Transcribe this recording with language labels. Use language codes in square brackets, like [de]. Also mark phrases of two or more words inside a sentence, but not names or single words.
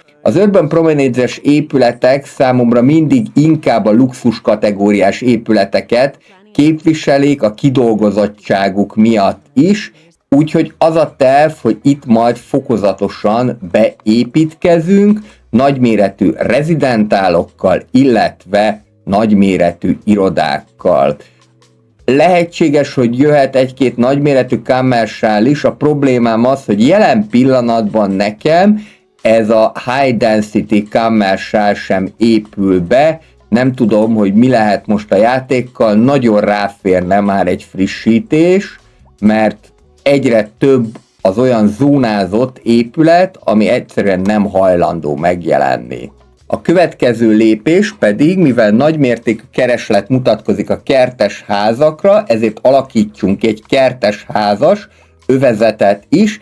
[hu] Az Urban Promenades-es épületek számomra mindig inkább a luxus kategóriás épületeket képviselik a kidolgozottságuk miatt is, úgyhogy az a terv, hogy itt majd fokozatosan beépítkezünk, nagyméretű rezidentálokkal, illetve nagyméretű irodákkal. Lehetséges, hogy jöhet egy-két nagyméretű commercial is, a problémám az, hogy jelen pillanatban nekem ez a [en] high density commercial [hu] sem épül be, nem tudom, hogy mi lehet most a játékkal, nagyon ráférne már egy frissítés, mert egyre több az olyan zónázott épület, ami egyszerűen nem hajlandó megjelenni. A következő lépés pedig, mivel nagymértékű kereslet mutatkozik a kertes házakra, ezért alakítsunk egy kertes házas övezetet is.